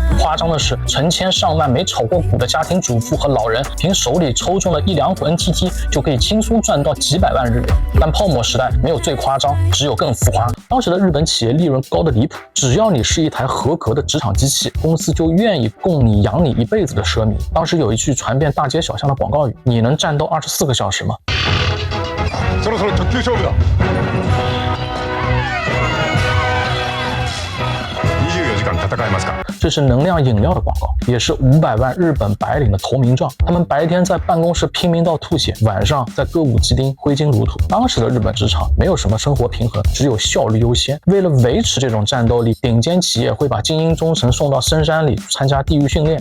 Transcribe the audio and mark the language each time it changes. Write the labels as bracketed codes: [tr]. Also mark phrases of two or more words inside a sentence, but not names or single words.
[zh] 夸张的是，成千上万没炒过股的家庭主妇和老人，凭手里抽中了1-2股 NTT 就可以轻松赚到几百万日元。但泡沫时代没有最夸张，只有更浮夸。当时的日本企业利润高的离谱，只要你是一台合格的职场机器，公司就愿意供你养你一辈子的奢靡。当时有一句传遍大街小巷的广告语：你能战斗24个小时吗？ [ja] そろそろ特急勝負だ。24時間戦えますか？ [zh] 这是能量饮料的广告，也是500万日本白领的投名状。他们白天在办公室拼命到吐血，晚上在歌舞伎町挥金如土。当时的日本职场没有什么生活平衡，只有效率优先。为了维持这种战斗力，顶尖企业会把精英中层送到深山里参加地狱训练。